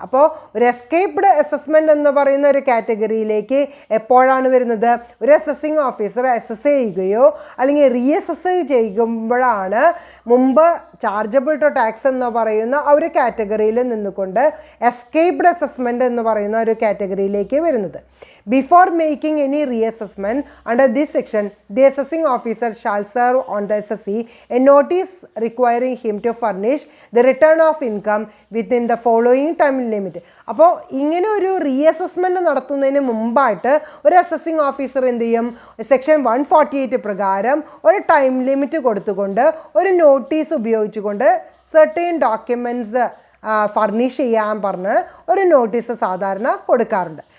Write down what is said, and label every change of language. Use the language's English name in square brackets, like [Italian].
[Malayalam] അപ്പോൾ ഒരു escaped assessment എന്ന് പറയുന്ന ഒരു കാറ്റഗറിയിലേക്ക് എപ്പോഴാണ് വരുന്നത്? ഒരു അസസിംഗ് ഓഫീസർ അസസ് ചെയ്യുകയോ അല്ലെങ്കിൽ റീഅസസ് ചെയ്യുമ്പോഴാണ് മുമ്പ് ചാർജബിൾ ടു ടാക്സ് എന്ന് പറയുന്ന ആ ഒരു കാറ്റഗറിയിൽ നിന്നുകൊണ്ട് എസ്കേപ്ഡ് അസസ്മെൻറ്റ് എന്ന് പറയുന്ന ഒരു കാറ്റഗറിയിലേക്ക് വരുന്നത്. [English] Before making any reassessment under this section, the assessing officer shall serve on the assessee a notice requiring him to furnish the return of income within the following time limit. [Malayalam] അപ്പോൾ ഇങ്ങനെ ഒരു reassessment നടത്തുന്നതിന് മുമ്പായിട്ട് ഒരു assessing officer എന്ത് ചെയ്യും, section 148 പ്രകാരം ഒരു ടൈം ലിമിറ്റ് കൊടുത്തുകൊണ്ട് ഒരു നോട്ടീസ് ഉപയോഗിച്ചുകൊണ്ട് സെർട്ടൈൻ ഡോക്യുമെൻറ്റ്സ് ഫർണിഷ് ചെയ്യാൻ പറഞ്ഞ് ഒരു നോട്ടീസ് സാധാരണ കൊടുക്കാറുണ്ട്.